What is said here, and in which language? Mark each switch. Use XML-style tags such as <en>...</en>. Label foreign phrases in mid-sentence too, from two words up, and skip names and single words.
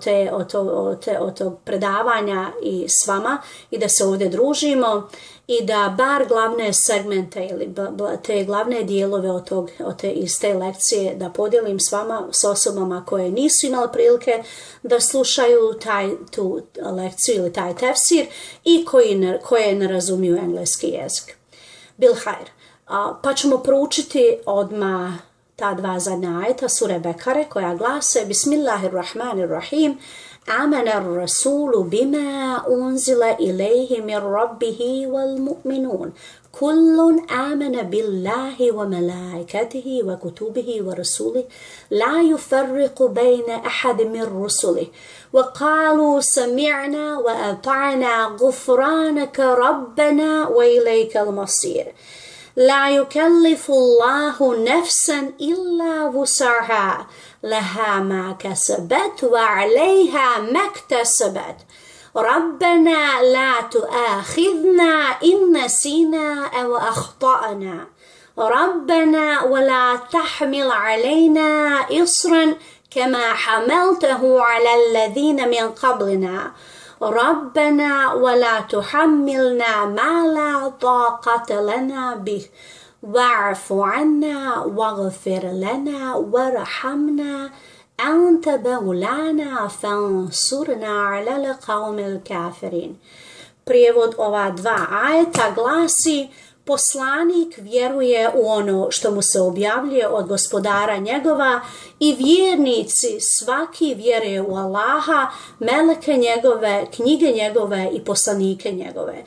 <bs>od tog predavanja i s vama i da se ovdje družimo i da bar glavne segmente ili te glavne dijelove iz te lekcije da podijelim s vama, s osobama koje nisu imale prilike da slušaju tu lekciju ili taj tefsir i koje ne razumiju engleski jezik.</bs> <ar>بالخير.</ar> <bs>Pa ćemo proučiti odmah ta dva zadnja ajeta sure Bekare koja glase:</bs> <ar>بسم الله الرحمن الرحيم. آمن الرسول بما أنزل إليه من ربه والمؤمنون. كل آمن بالله وملائكته وكتبه ورسله لا يفرق بين أحد من رسله وقالوا سمعنا وأطعنا غفرانك ربنا وإليك المصير. لا يكلف الله نفسا إلا وسعها لها ما كسبت وعليها ما اكتسبت. ربنا لا تؤاخذنا إن نسينا أو أخطأنا ربنا ولا تحمل علينا إصرا كما حملته على الذين من قبلنا ربنا ولا تحملنا ما لا طاقة لنا به واعف عنا واغفر لنا وارحمنا أنت مولانا فانصرنا على القوم الكافرين.</ar> <bs>Prijevod ova dva ajeta glasi: poslanik vjeruje u ono što mu se objavljuje od gospodara njegova i vjernici svaki vjeruje u Allaha, meleke njegove, knjige njegove i poslanike njegove.</bs>